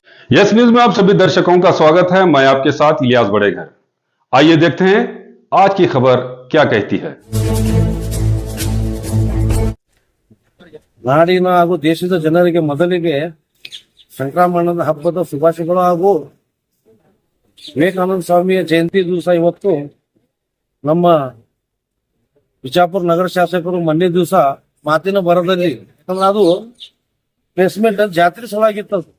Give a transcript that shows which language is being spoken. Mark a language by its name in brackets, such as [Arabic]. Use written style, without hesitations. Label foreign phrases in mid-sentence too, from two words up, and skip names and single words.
[Hindi] यस न्यूज में आप सभी दर्शकों का स्वागत है। मैं आपके साथ इलियास बड़ेघर। आइए देखते हैं आज की खबर क्या कहती है। [Kannada] ನಾಡಿನ ಹಾಗೂ ದೇಶದ ಜನರಿಗೆ ಮೊದಲಿಗೆ ಸಂಕ್ರಮಣದ ಹಬ್ಬದ ಶುಭಾಶಯಗಳು ಹಾಗೂ ವಿವೇಕಾನಂದ ಸ್ವಾಮಿಯ ಜಯಂತಿ ದಿವಸ ಇವತ್ತು ನಮ್ಮ ಬಿಜಾಪುರ ನಗರ ಶಾಸಕರು ಮೊನ್ನೆ ದಿವಸ ಮಾತಿನ ಬರದಲ್ಲಿ ಯಾಕಂದ್ರೆ ಅದು ಪ್ಲೇಸ್ಮೆಂಟ್ ಜಾತ್ರೆ ಸಲುವಾಗಿತ್ತು.